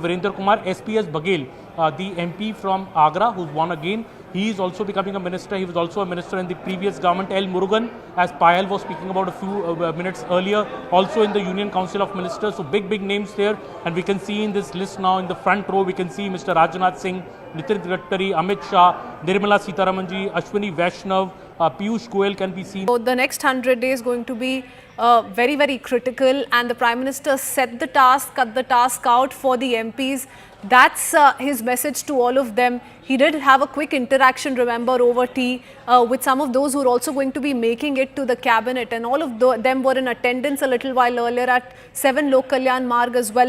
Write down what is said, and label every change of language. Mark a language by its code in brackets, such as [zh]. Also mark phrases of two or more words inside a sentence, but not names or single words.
[en] Virendra Kumar, SPS Baghel, the MP from Agra, who's won again. He is also becoming a minister. He was also a minister in the previous government. L. Murugan, as Payal was speaking about a few minutes earlier, also in the Union Council of Ministers. So big names there. And we can see in this list now in the front row, we can see Mr. Rajnath Singh, Nitin Gadkari, Amit Shah, Nirmala Sitharamanji, Ashwini Vaishnav, Piyush Goyal can be seen. So the next 100 days going to be very critical, and the Prime Minister set the task, cut the task out for the MPs. That's his message to all of them. He did have a quick interaction, remember, over tea with some of those who are also going to be making it to the cabinet, and all of them were in attendance a little while earlier at 7 Lok Kalyan Marg as well.